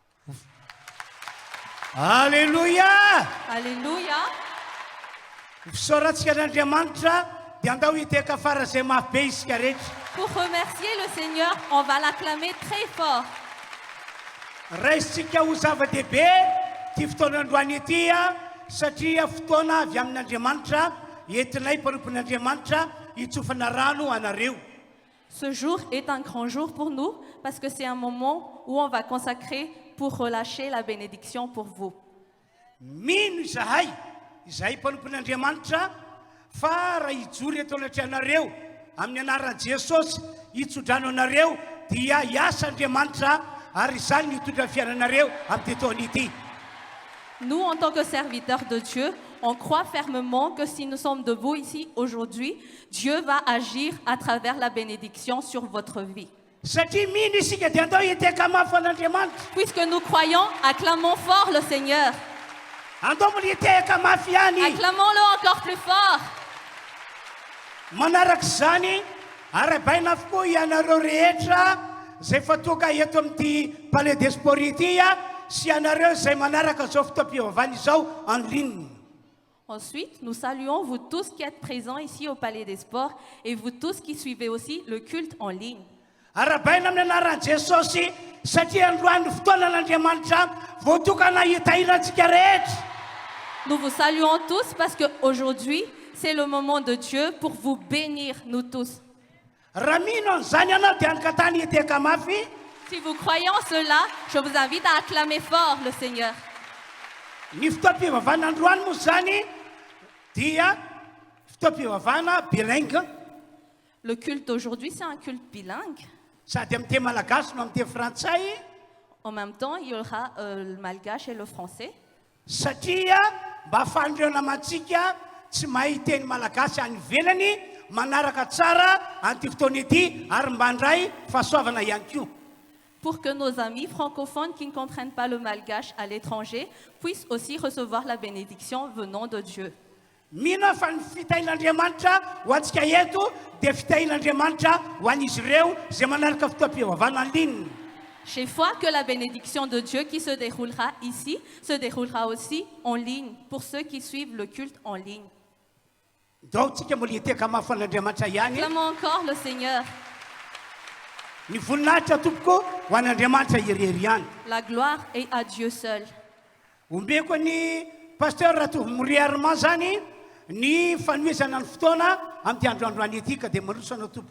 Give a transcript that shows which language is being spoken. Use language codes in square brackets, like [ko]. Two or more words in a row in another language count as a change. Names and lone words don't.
[fr] Alléluia. Alléluia. [mg] Fisaorantsika an'Andriamanitra dia andao hiteka fara izay mafy be isika rehetra. [fr] Pour remercier le Seigneur, on va l'acclamer très fort. [mg] Raisitsika ho zava-dehibe ty fotoana androany ity satria fotoana avy amin'Andriamanitra entinay mpanompon'Andriamanitra hitsofana rano anareo. [fr] Ce jour est un grand jour pour nous parce que c'est un moment où on va consacrer pour relâcher la bénédiction pour vous. [mg] Mino izahay mpanompon'Andriamanitra fa raha hijory eto anatrianareo amin'ny anaran'i Jesosy hitsodrano anareo dia hiasa Andriamanitra ary izany mitondra fiainanareo amin'ny taona ity. [fr] Nous, en tant que serviteurs de Dieu, on croit fermement que si nous sommes debout ici aujourd'hui, Dieu va agir à travers la bénédiction sur votre vie. [mg] Satria mino isika dia andao hiteka mafy an'Andriamanitra. [fr] Puisque nous croyons, acclamons fort le Seigneur. [mg] Andao hiteka mafy ihany. [fr] Acclamons-le encore plus fort. [mg] Manarak'izany arabaina avokoa ianareo rehetra zay efa tonga eto amin'ity palais des sports ity sy ianareo zay manaraka zao fotoam-pivavahana izao [fr] en ligne. Ensuite, nous saluons vous tous qui êtes présents ici au Palais des Sports et vous tous qui suivez aussi le culte en ligne. [mg] Arabaina amin'ny anaran'i Jesosy satria androany fotoana an'Andriamanitra voatokana hitahirantsika rehetra. [fr] Nous vous saluons tous parce qu'aujourd'hui, c'est le moment de Dieu pour vous bénir, nous tous. [mg] Raha mino an'izany ianao dia ankatany hiteka mafy. [fr] Si vous croyez en cela, je vous invite à acclamer fort le Seigneur. [mg] Ny fotoam-pivavahana androany moa zany dia fotoam-pivavahana bilingue. [fr] Le culte d'aujourd'hui, c'est un culte bilingue. [mg] Sady amin'ny teny malagasy no amin'ny teny frantsay. [fr] En même temps, il y aura le malgache et le français. [mg] Satria mba ahafahan'ireo namantsika tsy mahay teny malagasy any ivelany manaraka tsara an'ity fotoana ity ary mba handray fahasoavana ihany koa. [fr] Pour que nos amis francophones qui ne comprennent pas le malgache à l'étranger puissent aussi recevoir la bénédiction venant de Dieu. [mg] Mino fa ny fitahin'Andriamanitra ho antsika eto dia fitahin'Andriamanitra ho an'izy ireo zay manaraka fotoam-pivavahana [fr] en ligne. J'ai foi que la bénédiction de Dieu qui se déroulera ici se déroulera aussi en ligne pour ceux qui suivent le culte en ligne. [mg] Dao tsika mbola hiteka mafy an'Andriamanitra ihany. [fr] Acclamons encore le Seigneur. [mg] Ny voninahitra tompoko ho an'Andriamanitra irery ihany. [fr] La gloire est à Dieu seul. [mg] Ombeko ny pasteur Ratovo Moriarement zany ny fanomezana ny fotoana amin'ny androandroany ity ka dia manosana tompoko.